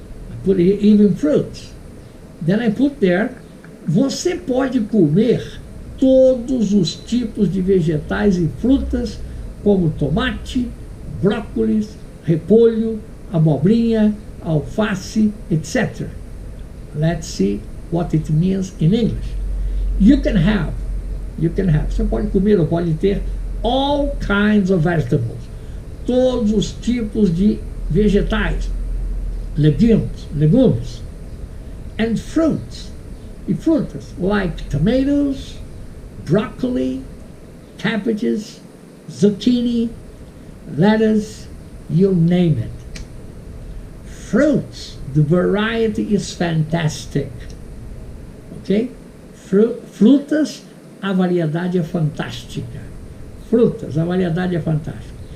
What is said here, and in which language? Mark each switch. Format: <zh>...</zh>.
<pt>I put even fruits. Then I put there, você pode comer todos os tipos de vegetais e frutas, como tomate, brócolis, repolho, abobrinha, alface, etc.</pt> <en>Let's see what it means in English. You can have, você pode comer ou pode ter all kinds of vegetables, todos os tipos de vegetais, legumes, and fruits, e frutas, like tomatoes, broccoli, cabbages, zucchini, lettuce, you name it. Fruits, the variety is fantastic. Ok?</en> <pt>Frutas, a variedade é fantástica. Frutas, a variedade é fantástica.</pt>